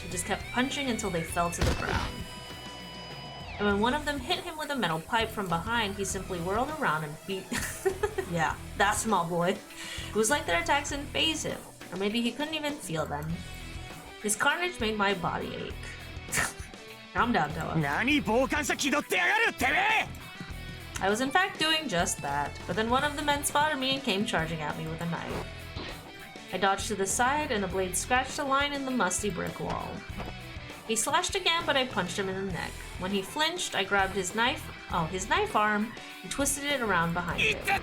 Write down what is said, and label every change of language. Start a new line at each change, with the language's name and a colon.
English: He just kept punching until they fell to the ground. And when one of them hit him with a metal pipe from behind, he simply whirled around and beat... Yeah, that small boy. It was like their attacks didn't faze him. Or maybe he couldn't even feel them. His carnage made my body ache. Calm down, Toa.
Japanese: 何傍観者気取ってやがるてめえ！
English: I was in fact doing just that, but then one of the men spotted me and came charging at me with a knife. I dodged to the side, and the blade scratched a line in the musty brick wall. He slashed again, but I punched him in the neck. When he flinched, I grabbed his knife arm, and twisted it around behind him.